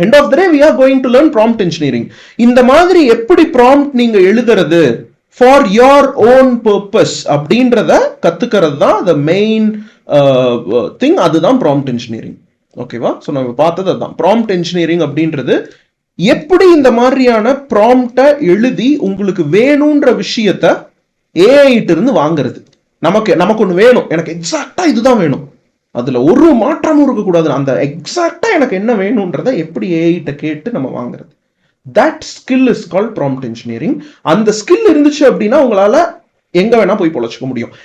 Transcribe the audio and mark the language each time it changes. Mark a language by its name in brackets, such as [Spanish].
[Tamil] End of the day [English] we are going to learn prompt engineering. [Tamil] இந்த மாதிரி எப்படி prompt நீங்க எழுதுறது [English] for your own purpose [Tamil] அப்படின்றத கத்துக்கிறது தான் [English] the main thing. [Tamil] அதுதான் prompt engineering. ஓகேவா? ஸோ நம்ம பார்த்தது அதுதான். prompt engineering அப்படின்றது எப்படி இந்த மாதிரியான ப்ராம்ப்டை எழுதி உங்களுக்கு வேணும்ன்ற விஷயத்த ஏஐ இருந்து வாங்குறது. நமக்கு ஒன்று வேணும், எனக்கு எக்ஸாக்டா இதுதான் வேணும், அதுல ஒரு மாற்றமும் இருக்கக்கூடாது, அந்த எக்ஸாக்டா எனக்கு என்ன வேணும்ன்றத எப்படி ஏஐட்ட கேட்டு நம்ம வாங்குறது. [English] That skill is called prompt engineering. [Tamil] அந்த ஸ்கில் இருந்துச்சு அப்படின்னா உங்களால எங்க வேணா போய் பொழைச்சிக்க முடியும்.